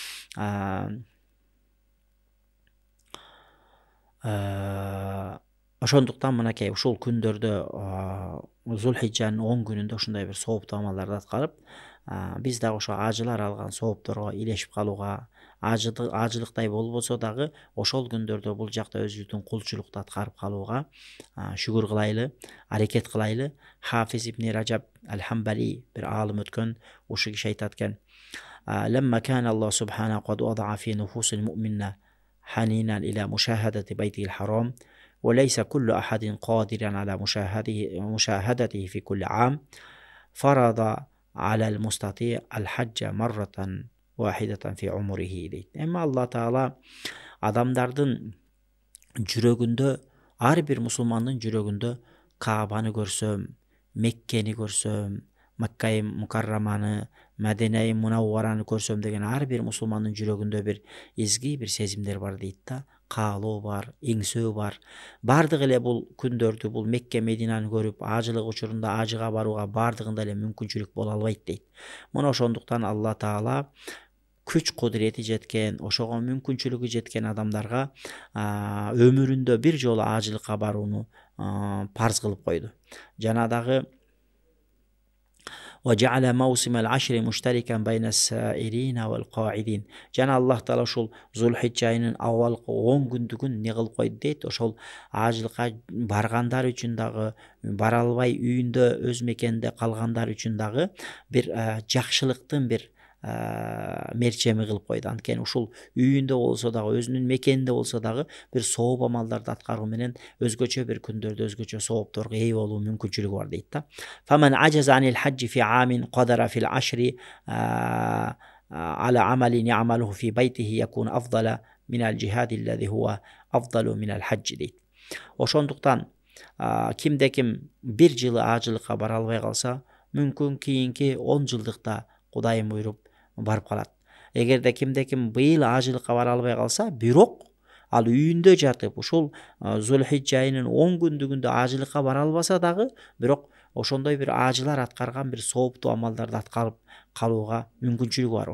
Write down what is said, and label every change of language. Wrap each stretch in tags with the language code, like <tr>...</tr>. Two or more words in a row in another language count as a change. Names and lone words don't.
<ky>Ошондуктан мынакей ушул күндөрдө, Зулхижжанын 10 күнүндө ушундай бир сооптуу амалдарды аткарып, биз дагы ошо ажылар алган соопторго илешип калууга, ажылыктай болбосо дагы ошол күндөрдө бул жакта өзүбүздүн кулчулукту аткарып калууга шүгүр кылайлы, аракет кылайлы. Хафиз ибн Ражаб аль-Хамбали бир аалым өткөн, ушул киши айтат экен:</ky> <ar>"لما كان الله سبحانه قد وضع في نفوس المؤمنين حنينا إلى مشاهدة بيت الحرام, وليس كل أحد قادرا على مشاهدته في كل عام فرض على المستطيع الحج مرة واحدة في عمره" дейт.</ar> <ky>Эми Алла Таала адамдардын жүрөгүндө, ар бир мусулмандын жүрөгүндө Каабаны көрсөм, Меккени көрсөм, Макка Мукарраманы, Мәдина Мунаввараны көрсөм деген ар бир мусулмандын жүрөгүндө бир изги бир сезимдер бар дейт да. Каалоо бар, эңсөө бар. Бардыгы эле бул күндөрдү, бул Мекке Мединаны көрүп, ажылык учурунда ажыга барууга бардыгында эле мүмкүнчүлүк боло албайт дейт. Мына ошондуктан Алла Таала күч кудурети жеткен, ошого мүмкүнчүлүгү жеткен адамдарга өмүрүндө бир жолу ажылыкка барууну парз кылып койду. Жана дагы</ky> <ar>وجعل موسم العشر مشتركا بين السائرين والقاعدين.</ar> <ky>Жана Аллах Таала ушул Зулхиджа айынын авалкы 10 күндүгүн не кылып койду дейт. Ошол ажылыкка баргандар үчүн дагы, бара албай үйүндө өз мекенинде калгандар үчүн дагы бир жакшылыктын бир мерчеми кылып койду. Анткени ушул үйүндө болсо дагы, өзүнүн мекенинде болсо дагы бир сооп амалдарды аткаруу менен өзгөчө бир күндөрдө өзгөчө соопторго ээ болуу мүмкүнчүлүгү бар дейт да.</ky> <ar>فمن عجز عن الحج في عام قدر في العشر على عمل يعمله في بيته يكون أفضل من الجهاد الذي هو أفضل من الحج дейт.</ar> <ky>Ошондуктан кимде ким бир жылы ажылыкка бара албай калса, мүмкүн кийинки 10 жылдыкта Кудайым буйруп барып калат. Эгерде кимде ким быйыл ажылыкка бара албай калса, бирок ал үйүндө жатып, ушул Зулхиджа айынын 10 күндүгүндө ажылыкка бара албаса дагы, бирок ошондой бир ажылар аткарган бир сооптуу амалдарды аткарып калууга мүмкүнчүлүгү бар.</ky>